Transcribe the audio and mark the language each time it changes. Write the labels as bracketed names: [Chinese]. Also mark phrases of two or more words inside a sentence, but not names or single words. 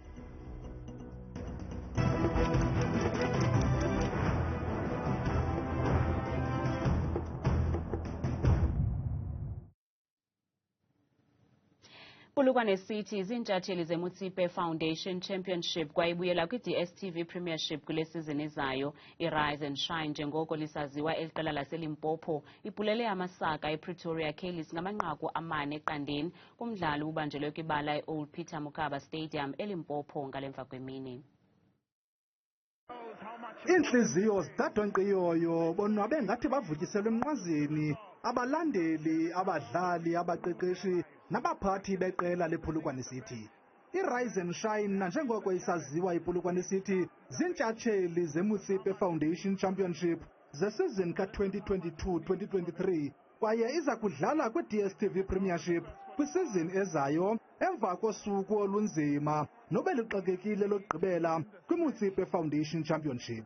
[Xhosa] Iphulo City zintshatsheli ze-Motsepe Foundation Championship kwayibuyela kwi-DStv Premiership kule sizini ezayo. I-Rise and Shine njengoko lisaziwa eliqela laseLimpopo ipulele amasaka ePretoria Kaileys ngamanqaku 4-0 kumdlalo ubanjelwe kwibala e-Old Peter Mokaba Stadium eLimpopo ngalemva kwemini. Inhliziyo zidadonqiyoyo bonwabe ngathi bavutyiselwe emnqazini abalandeli, abadlali, abaqeqeshi nabaphathi beqela lePolokwane City. I-Rise and Shine nanjengoko isaziwa iPolokwane City zintshatsheli ze-Motsepe Foundation Championship zesizini ka-2022-2023 kwaye iza kudlala kwi-DStv Premiership kwisizini ezayo emva kosuku olunzima nobeluxakekile lokugqibela kwi-Motsepe Foundation Championship.